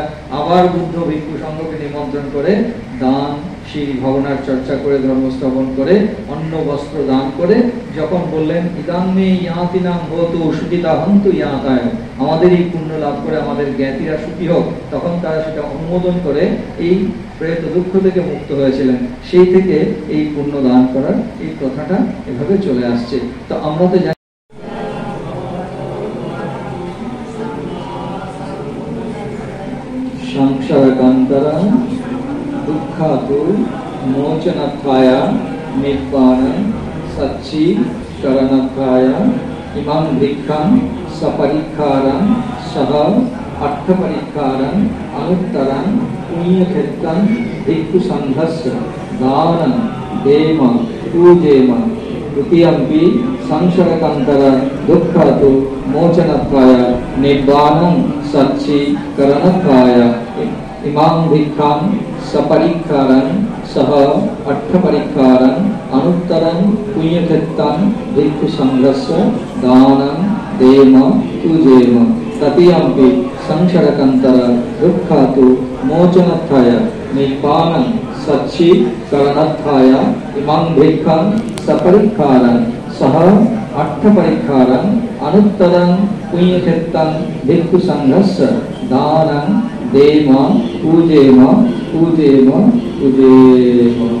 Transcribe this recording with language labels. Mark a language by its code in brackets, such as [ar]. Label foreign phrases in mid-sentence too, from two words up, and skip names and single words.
[bn] আবার বুদ্ধ ভিক্ষু সংঘকে নিমন্ত্রণ করে দান শীল ভাবনার চর্চা করে, ধর্মস্থাপন করে, অন্ন বস্ত্র দান করে যখন বললেন, [pi] ইদাম্মে ইয়াতিনাং হতু সুখিতা হন্তু ইয়াতায়, [bn] আমাদের এই পুণ্য লাভ করে আমাদের জ্ঞাতিরা সুখী হোক, তখন তারা সেটা অনুমোদন করে এই প্রেত দুঃখ থেকে মুক্ত হয়েছিলেন। সেই থেকে এই পুণ্য দান করার এই প্রথাটা এভাবে চলে আসছে। তো আমরা তো জানি [pi] সংসারকান্তরং দুঃখাতু মোচনার্থায় নিব্বাণং সচ্চিকরণার্থায় ইমাং ভিক্ষাং সপরিক্ষারং সহ অর্থপরিক্ষারং অনুত্তরং পুণ্যক্ষেত্রং ভিক্ষু সংঘস্য দানং দেম পূজেম দ্বিতীয়ম্পি সংসারকান্তর দুঃখাতু মোচনার্থায় নিব্বাণং সচ্চিকরণার্থায় ইমাং ভিক্ষাং সপরিক্ষারং सह अर्थपरिक्कारं अनुत्तरं पुण्यकृतं भिक्षु संघस्य दानं देम पूजेम ततियम्पि संशरकंतर दुःखातु मोचनार्थाय निपानं सच्ची करणार्थाय इमं भिक्षं सपरिक्कारं सह अर्थपरिक्कारं अनुत्तरं पुण्यकृतं भिक्षु संघस्य दानं देम पूजेम पूजेम पूजेम